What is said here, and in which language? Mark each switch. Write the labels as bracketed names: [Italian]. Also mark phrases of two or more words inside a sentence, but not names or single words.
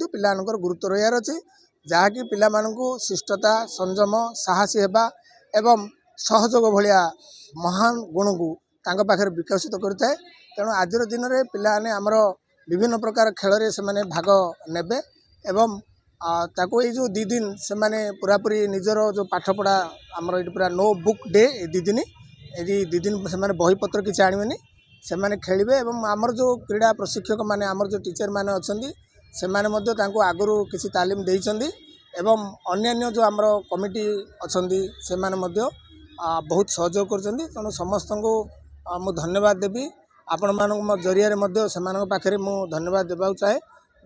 [Odia] ପିଲାମାନଙ୍କର ଗୁରୁତ୍ୱ ରହିବାର ଅଛି ଯାହାକି ପିଲାମାନଙ୍କୁ ଶିଷ୍ଟତା ସଂଯମ ସାହସୀ ହେବା ଏବଂ ସହଯୋଗ ଭଳିଆ ମହାନ ଗୁଣକୁ ତାଙ୍କ ପାଖରେ ବିକଶିତ କରିଥାଏ ତେଣୁ ଆଜିର ଦିନରେ ପିଲାମାନେ ଆମର ବିଭିନ୍ନ ପ୍ରକାର ଖେଳରେ ସେମାନେ ଭାଗ ନେବେ ଏବଂ ତାକୁ ଏଇ ଯେଉଁ 2 ଦିନ ସେମାନେ ପୁରାପୁରି ନିଜର ଯେଉଁ ପାଠପଢ଼ା ଆମର ଏଇଠି ପୁରା नो [English] book day [Odia] ଏ 2 ଦିନ ଏଠି 2 ଦିନ ସେମାନେ ବହିପତ୍ର କିଛି ଆଣିବେନି ସେମାନେ ଖେଳିବେ ଏବଂ ଆମର ଯେଉଁ କ୍ରୀଡ଼ା ପ୍ରଶିକ୍ଷକ ମାନେ ଆମର ଯେଉଁ ଟିଚର ମାନେ ଅଛନ୍ତି ସେମାନେ ମଧ୍ୟ ତାଙ୍କୁ ଆଗରୁ କିଛି ତାଲିମ ଦେଇଛନ୍ତି ଏବଂ ଅନ୍ୟାନ୍ୟ ଯେଉଁ ଆମର କମିଟି ଅଛନ୍ତି ସେମାନେ ମଧ୍ୟ ବହୁତ ସହଯୋଗ କରୁଛନ୍ତି ତେଣୁ ସମସ୍ତଙ୍କୁ ମୁଁ ଧନ୍ୟବାଦ ଦେବି ଆପଣମାନଙ୍କ ଜରିଆରେ ମଧ୍ୟ ସେମାନଙ୍କ ପାଖରେ ମୁଁ ଧନ୍ୟବାଦ ଦେବାକୁ ଚାହେଁ ଯେ